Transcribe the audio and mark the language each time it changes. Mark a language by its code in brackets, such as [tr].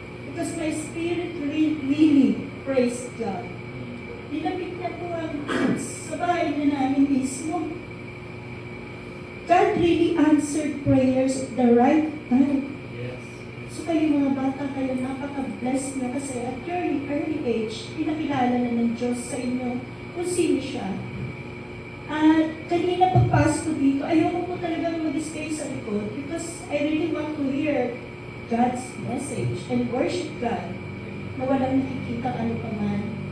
[en] Because my spirit really praised God. [tl] Nilapit niya po ang sa bahay na namin mismo. [en] God really answered prayers at the right time. [tl] So kayo mga bata, kayo napaka-blessed na kasi [en] at your early age, [tl] pinakilala na ng Diyos sa inyo kung sino siya. At kanina pagpasok ko dito, ayoko po talagang mag-stay sa likod [en] because I really want to hear God's message and worship God [tl] na walang nakikita ano pa man.